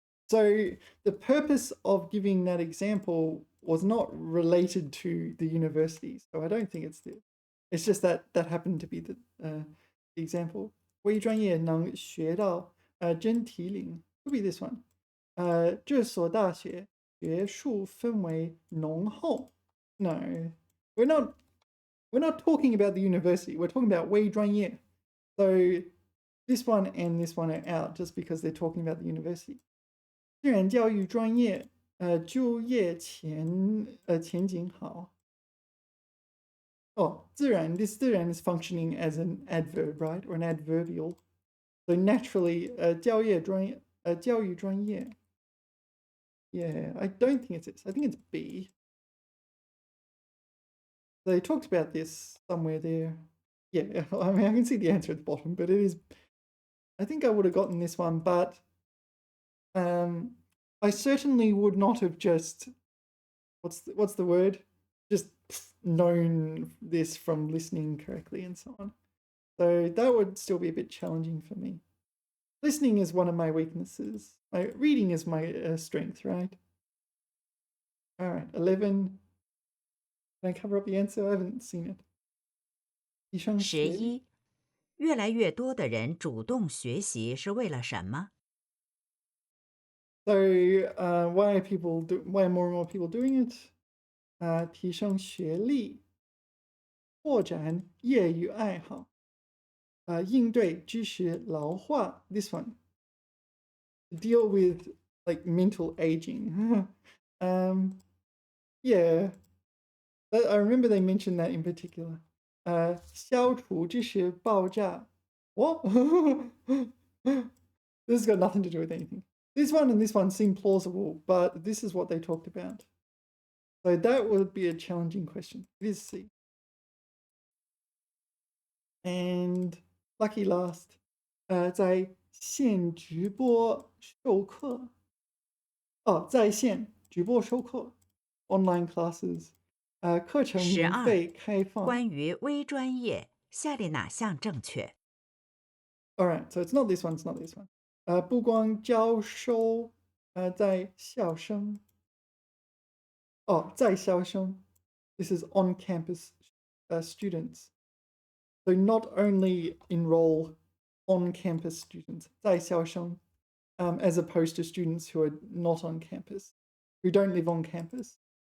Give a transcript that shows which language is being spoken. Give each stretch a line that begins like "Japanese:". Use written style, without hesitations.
English: So the purpose of giving that example was not related to the university, so I don't think it's this. It's just that that happened to be the example.
Chinese: 微专业能学到真题领
English: could be this one.
Chinese: 这所大学学术氛围浓厚.
English: No, we're not. We're not talking about the university. We're talking about 微专业. So this one and this one are out just because they're talking about the university.
Chinese: 自然教育专业就业前景好.
English: Oh, 自然, this 自然 is functioning as an adverb, right? Or an adverbial. So naturally, 教育专业. Yeah, I don't think it's this. I think it's B. They talked about this somewhere there. Yeah, I mean, I can see the answer at the bottom, but it is. I think I would have gotten this one, but I certainly would not have just. What's the word? Just known this from listening correctly and so on. So that would still be a bit challenging for me. Listening is one of my weaknesses. My reading is my strength, right? All right, 11. Can I cover up the answer? I haven't seen it. 11.
Chinese: 越来越多的人主动学习是为了什么？
English: So why are more and more people doing it?
Chinese: 提升学历拓展业余爱好，应对知识老化。
English: This one deal with like mental aging. Yeah, I remember they mentioned that in particular.
Chinese: 消除知识爆炸。
English: What? This has got nothing to do with anything. This one and this one seem plausible, but this is what they talked about. So that would be a challenging question. It is C. And lucky last,
Chinese: 在线直播授课。在线直播授课
English: online classes，
Chinese: 课程免 12 费开放。关于微专业，下列哪项正确？
English: Alright, so it's not this one, it's not this one.
Chinese: 不光教授，在校生。
English: 在校生 This is on-campus students. So not only enroll on-campus students, 在校生, as opposed to students who are not on campus, who don't live on campus.